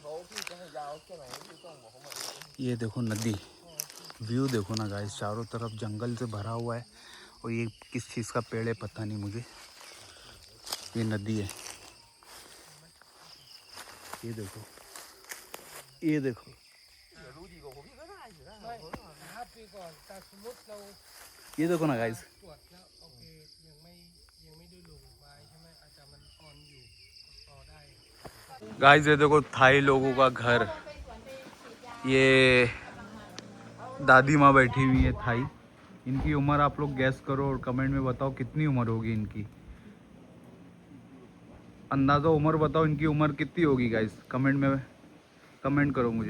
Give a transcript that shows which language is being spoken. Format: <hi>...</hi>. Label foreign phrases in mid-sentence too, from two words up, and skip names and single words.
<hi>ये देखो नदी, व्यू देखो ना गाइस, चारों तरफ जंगल से भरा हुआ है। और ये किस चीज़ का पेड़ है पता नहीं मुझे। ये नदी है, ये देखो, ये देखो।</hi> <th>ไปก่อนแต่สมมติเรา</th> <hi>ये देखो ना गाइस</hi> <th>ตรวจแล้วโอเคยังไม่ได้ลงไว้ใช่ไหมอาจจะมันออนอยู่ต่อได้</th> <hi>गाइस ये देखो थाई लोगों का घर, ये दादी माँ बैठी हुई है थाई। इनकी उम्र आप लोग गैस करो और कमेंट में बताओ कितनी उम्र होगी इनकी। अंदाज़ा उम्र बताओ, इनकी उम्र कितनी होगी गाइस, कमेंट में कमेंट करो मुझे।</hi>